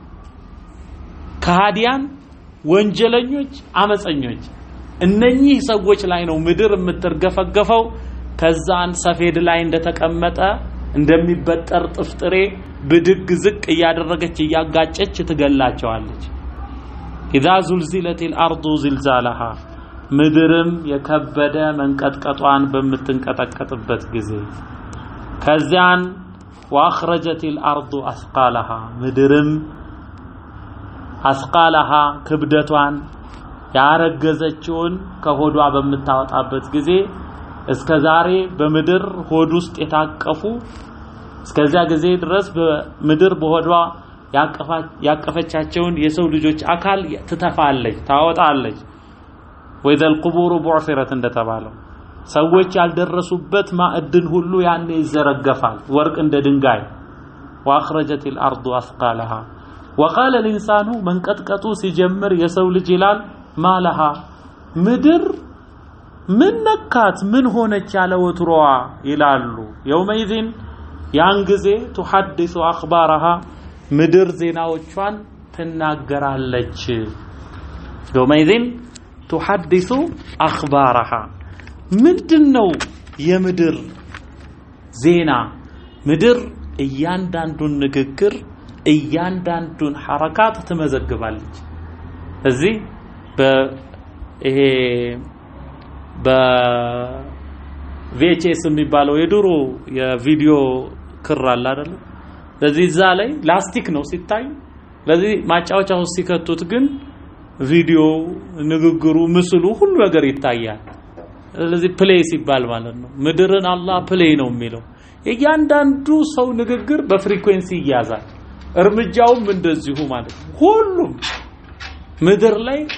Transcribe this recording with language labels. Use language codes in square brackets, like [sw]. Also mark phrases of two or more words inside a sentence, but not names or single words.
[am] ከሃዲያን ወንጀለኞች አመፀኞች እነኚህ ሰዎች ላይ ነው ምድር የምትርገፈገፈው ከዛን ሰፌድ ላይ እንደተቀመጠ እንደሚበጠር ጥፍጥሬ ብድግ ዝቅ ያደረገች ያጋጨች ትገላቸዋለች [ar] إذا زلزلت الأرض زلزالها [am] ምድርም የከበደ መንቀጥቀጧን በምትንቀጠቀጥበት ጊዜ ከዚያን [ar] واخرجت الارض اثقالها [am] ምድርም አስቃለها ክብደቷን ያረገዘችውን ከሆዷ በምታወጣበት ጊዜ እስከዛሬ በምድር ሆድ ውስጥ የታቀፉ እስከዛ ጊዜ ድረስ በምድር በሆዷ ያቀፈቻቸውን የሰው ልጆች አካል ትተፋለች ታወጣለች [ar] وإذا القبور بعثرت [am] እንደተባለው ሰዎች ያልደረሱበት ማዕድን ሁሉ ያኔ ይዘረገፋል ወርቅ እንደ ድንጋይ [ar] واخرجت الارض اثقالها وقال الانسان [am] መንቀጥቀጡ ሲጀምር የሰው ልጅ ይላል ማለها ምድር ምን ነካት ምን ሆነች ያለ ወትሮዋ ይላሉ يومئذ ያን ጊዜ [ar] تحدث اخبارها [am] ምድር ዜናዎቿን ትናገራለች [ar] يومئذ تحدث اخبارها [am] ምንድነው የምድር ዜና ምድር እያንዳንዱን ንግግር እያንዳንዱን ሐረካት ትመዘግባለች እዚህ በይሄ በቪኤችኤስ የሚባለው የድሮ የቪዲዮ ክር አለ አይደል ስለዚህ እዛ ላይ ላስቲክ ነው ሲታይ ስለዚህ ማጫወቻው ሲከቱት ግን ቪዲዮ ንግግሩ ምስሉ ሁሉ ነገር ይታያል ስለዚህ ፕሌይ ሲባል ማለት ነው ምድርን አላህ ፕሌይ ነው የሚለው እያንዳንዱ ሰው ንግግር በፍሪኩዌንሲ ይያዛል እርምጃውም እንደዚሁ ማለት ነው ሁሉም ምድር ላይ